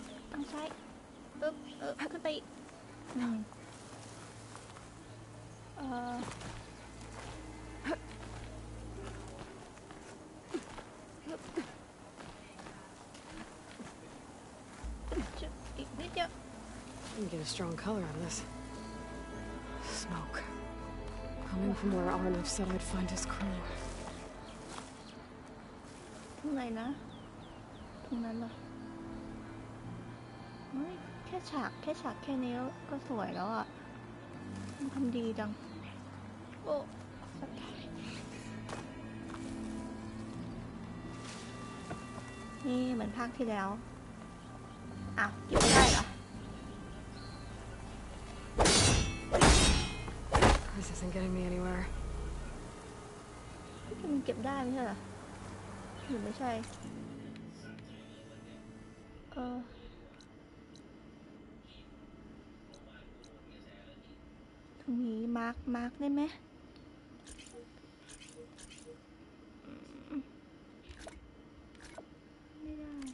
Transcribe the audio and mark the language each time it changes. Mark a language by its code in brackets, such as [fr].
[th] ทางซ้ายขึ้นไปอีกนิดเดียว [en] You get a strong color out of this. Smoke. Coming from where Arnav said I'd find his crew. [th] ตรงไหนนะตรงนั้นเหรอแค่ฉากแค่นี้ก็สวยแล้วอ่ะทำดีจังโอ้สักทีนี่เหมือนภาคที่แล้วอ้าวเก็บไม่ได้เหรอ [en] This isn't getting me anywhere. [th] มันเก็บได้ไม่ใช่เหรอหรือไม่ใช่ตรงนี้มาร์กได้ไหมไม่ได้